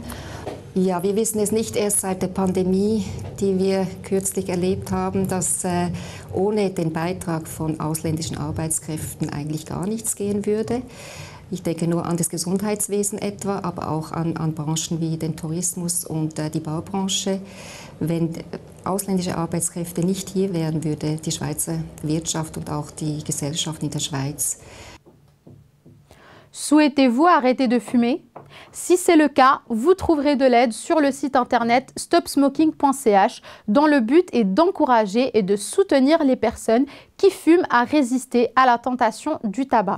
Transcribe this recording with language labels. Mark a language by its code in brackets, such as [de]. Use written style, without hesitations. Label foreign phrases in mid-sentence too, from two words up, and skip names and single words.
[de] Ja, wir wissen es nicht erst seit der Pandemie, die wir kürzlich erlebt haben, dass ohne den Beitrag von ausländischen Arbeitskräften eigentlich gar nichts gehen würde. Ich denke nur an das Gesundheitswesen etwa, aber auch an Branchen wie den Tourismus und die Baubranche. Wenn ausländische Arbeitskräfte nicht hier wären, würde die Schweizer Wirtschaft und auch die Gesellschaft in der Schweiz. [fr] Souhaitez-vous arrêter de fumer? Si c'est le cas, vous trouverez de l'aide sur le site internet stopsmoking.ch dont le but est d'encourager et de soutenir les personnes qui fument à résister à la tentation du tabac.